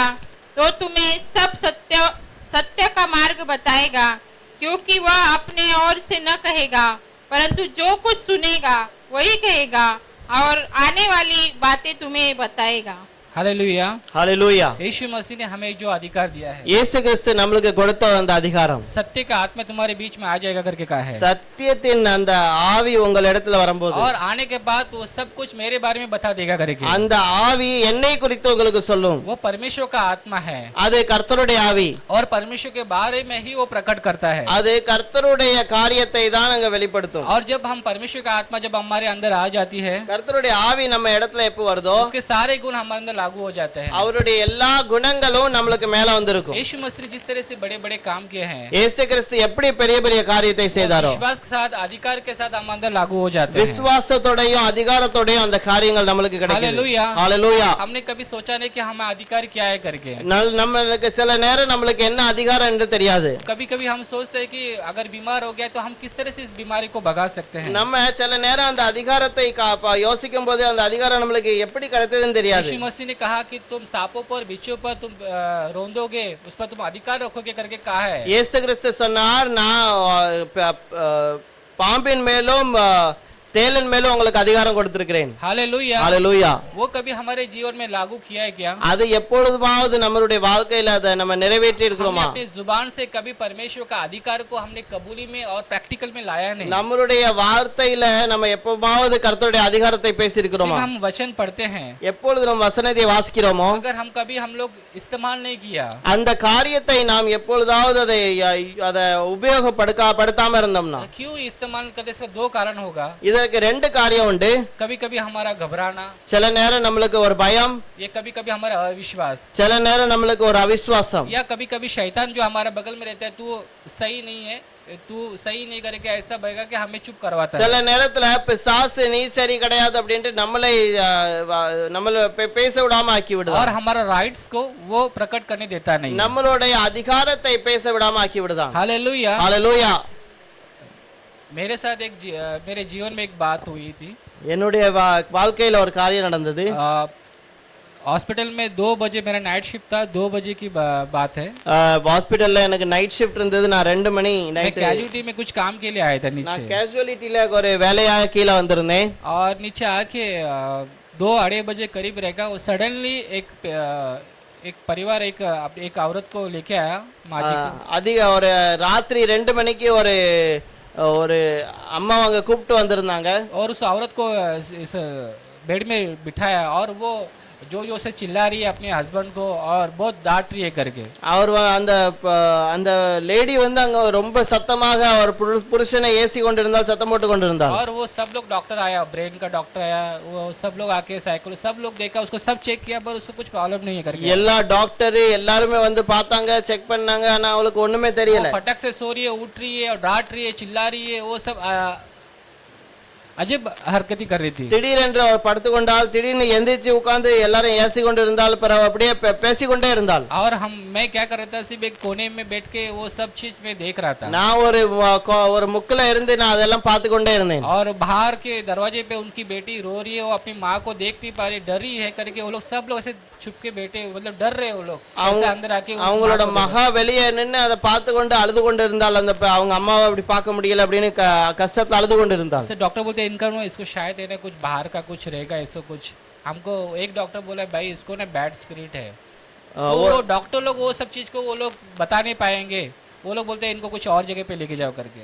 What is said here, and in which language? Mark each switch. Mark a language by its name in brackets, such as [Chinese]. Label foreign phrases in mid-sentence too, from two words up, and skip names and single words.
[Hindi] तो तुम्हें सब सत्य का मार्ग बताएगा, क्योंकि वह अपने ओर से न कहेगा परंतु जो कुछ सुनेगा वही कहेगा और आने वाली बातें तुम्हें बताएगा। हालेलुया। [Tamil] ஹalleluya. [Hindi] यीशु मसीह ने हमें जो अधिकार दिया है, [Tamil] இயேசு கிறிஸ்து நம்மளுக்கு கொடுத்த அந்த அதிகாரம், [Hindi] सत्य का आत्मा तुम्हारे बीच में आ जाएगा करके कहा है, [Tamil] சத்தியத்தின் அந்த ஆவி உங்கள் இடத்துல வரும்போது [Hindi] और आने के बाद वो सब कुछ मेरे बारे में बता देगा करके। [Tamil] அந்த ஆவி என்னை குறித்து உங்களுக்கு சொல்லும். [Hindi] वो परमेश्वर का आत्मा है [Tamil] அது கர்த்தருடைய ஆவி. [Hindi] और परमेश्वर के बारे में ही वो प्रकट करता है। [Tamil] அது கர்த்தருடைய காரியத்தை தான் அங்க வெளிப்படுத்தும். [Hindi] और जब हम परमेश्वर का आत्मा जब हमारे अंदर आ जाती है, [Tamil] கர்த்தருடைய ஆவி நம்ம இடத்துல எப்ப வருதோ [Hindi] उसके सारे गुण हमारे अंदर लागू हो जाते हैं। [Tamil] அவருடைய எல்லா குணங்களும் நம்மளுக்கு மேல வந்திருக்கும். [Hindi] यीशु मसीह ने जिस तरह से बड़े बड़े काम किए हैं, [Tamil] இயேசு கிறிஸ்து எப்படி பெரிய பெரிய காரியத்தை செய்தாரோ [Hindi] विश्वास के साथ अधिकार के साथ हम अंदर लागू हो जाते हैं। [Tamil] விசுவாசத்தோடையும் அதிகாரத்தோடையும் அந்த காரியங்கள் நம்மளுக்கு கிடைக்குது. [Hindi] हालेलुया। [Tamil] ஹalleluya. [Hindi] हमने कभी सोचा नहीं कि हमें अधिकार क्या है करके। [Tamil] நம்மளுக்கு சில நேரம் நம்மளுக்கு என்ன அதிகாரம் என்று தெரியாது. [Hindi] कभी कभी हम सोचते हैं कि अगर बीमार हो गया तो हम किस तरह से इस बीमारी को भगा सकते हैं। [Tamil] நம்ம சில நேரம் அந்த அதிகாரத்தை யோசிக்கும் போது அந்த அதிகாரம் நம்மளுக்கு எப்படி கிடைத்ததுன்னு தெரியாது. [Hindi] यीशु मसीह ने कहा कि तुम सांपों पर बिच्छू पर तुम रोंदोगे, उस पर तुम अधिकार रखोगे करके कहा है। [Tamil] இயேசு கிறிஸ்து சொன்னார், நான் பாம்பின் மேலும் தேலன் மேலும் உங்களுக்கு அதிகாரம் கொடுத்திருக்கிறேன். [Hindi] हालेलुया। [Tamil] ஹalleluya. [Hindi] वो कभी हमारे जीवन में लागू किया है क्या? [Tamil] அது எப்பொழுதாவது நம்மளுடைய வாழ்க்கையில அதை நம்ம நிறைவேற்றி [Hindi] हमने [Tamil] இருக்கிறோமா? [Hindi] अपनी जुबान से कभी परमेश्वर का अधिकार को हमने कबूली में और प्रैक्टिकल में लाया नहीं। [Tamil] நம்மளுடைய வார்த்தையில நம்ம எப்பவாவது கர்த்தருடைய அதிகாரத்தை பேசி [Hindi] सिर्फ [Tamil] இருக்கிறோமா? [Hindi] हम वचन पढ़ते हैं, [Tamil] எப்பொழுது நம்ம வசனத்தை வாசிக்கிறோமோ [Hindi] अगर हम कभी हम लोग इस्तेमाल नहीं किया, [Tamil] அந்த காரியத்தை நாம் எப்பொழுதாவது அதை உபயோகப்படுத்தாம இருந்தோம்னா [Hindi] क्यों इस्तेमाल करते? इसका दो कारण होगा। [Tamil] இதற்கு ரெண்டு காரியம் உண்டு. [Hindi] कभी कभी हमारा घबराना, [Tamil] சில நேரம் நம்மளுக்கு ஒரு பயம், [Hindi] ये कभी कभी हमारा अविश्वास, [Tamil] சில நேரம் நம்மளுக்கு ஒரு அவிசுவாசம், [Hindi] या कभी कभी शैतान जो हमारा बगल में रहता है, तू सही नहीं है, तू सही नहीं करके ऐसा बहेगा कि हमें चुप करवाता है। [Tamil] சில நேரத்துல பிசாசு நீ சரி கிடையாது அப்படின்ட்டு நம்மளை பேச விடாம ஆக்கி விடுதா. [Hindi] और हमारा राइट्स को वो प्रकट करने देता नहीं। [Tamil] நம்மளுடைய அதிகாரத்தை பேச விடாம ஆக்கி விடுதா. [Hindi] हालेलुया। [Tamil] ஹalleluya. [Hindi] मेरे साथ मेरे जीवन में एक बात हुई थी। [Tamil] என்னுடைய வாழ்க்கையில ஒரு காரியம் நடந்தது. [Hindi] हॉस्पिटल में 2 बजे मेरा [English] night shift [Hindi] था, 2 बजे की बात है। [Tamil] ஹாஸ்பிடல்ல எனக்கு [English] night shift [Tamil] இருந்தது. நான் 2 மணி [Hindi] मैं [Tamil] நைட் [Hindi] कैजुअलिटी में कुछ काम के लिए आया था [Tamil] நான் [Hindi] नीचे, [Tamil] கேஷுவலிட்டில ஒரு வேலையாக கீழே வந்திருந்தேன். [Hindi] और नीचे आके 2-2:30 बजे करीब रहेगा, वो सडनली एक परिवार एक औरत को लेके आया, माँ जी को। [Tamil] அதிக ஒரு ராத்திரி 2 மணிக்கு ஒரு அம்மா அவங்க கூப்பிட்டு வந்திருந்தாங்க. [Hindi] और उस औरत को इस बेड में बिठाया, और वो जो से चिल्ला रही है अपने हस्बैंड को और बहुत डांट रही है करके। [Tamil] அவர் அந்த லேடி வந்து அங்க ரொம்ப சத்தமாக அவர் புருஷனை ஏசி கொண்டிருந்தால், சத்தம் போட்டு கொண்டிருந்தார். [Hindi] और वो सब लोग डॉक्टर आया, ब्रेन का डॉक्टर आया, वो सब लोग आके साइकिल सब लोग देखा, उसको सब चेक किया, पर उसको कुछ प्रॉब्लम नहीं है करके। [Tamil] எல்லா டாக்டர் எல்லாருமே வந்து பார்த்தாங்க, செக் பண்ணாங்க, ஆனா அவளுக்கு ஒண்ணுமே தெரியல. [Hindi] वो फटक से सो रही है, उठ रही है और डांट रही है, चिल्ला रही है, वो सब अजीब हरकती कर रही थी। [Tamil] திடீரென்று அவர் படுத்து கொண்டால், திடீர்னு எந்திரிச்சு உட்கார்ந்து எல்லாரும் ஏசி கொண்டு இருந்தால், பிறகு அப்படியே பேசிக்கொண்டே இருந்தால். [Hindi] और मैं क्या कर रहा था, सिर्फ एक कोने में बैठ के वो सब चीज में देख रहा था, [Tamil] நான் ஒரு முக்குல இருந்து நான் அதெல்லாம் பார்த்து கொண்டே இருந்தேன். [Hindi] और बाहर के दरवाजे पे उनकी बेटी रो रही है, वो अपनी माँ को देख नहीं पा रही, डरी है करके वो लोग सब लोग ऐसे छुप के बैठे, मतलब डर रहे वो लोग, ऐसे अंदर आके [Tamil] அவங்களோட மகா வெளியே நின்று அதை பார்த்து கொண்டு அழுது கொண்டு இருந்தால், அந்த அவங்க அம்மாவை அப்படி பார்க்க முடியல அப்படின்னு கஷ்டத்துல அழுது கொண்டு இருந்தால். [Hindi] डॉक्टर बोलते इनका इसको शायद है ना कुछ बाहर का कुछ रहेगा, ऐसा कुछ। हमको एक डॉक्टर बोला भाई इसको ना [English] bad spirit [Hindi] है, तो वो डॉक्टर लोग वो सब चीज को वो लोग बता नहीं पाएंगे, वो लोग बोलते हैं इनको कुछ और जगह पे लेके जाओ करके।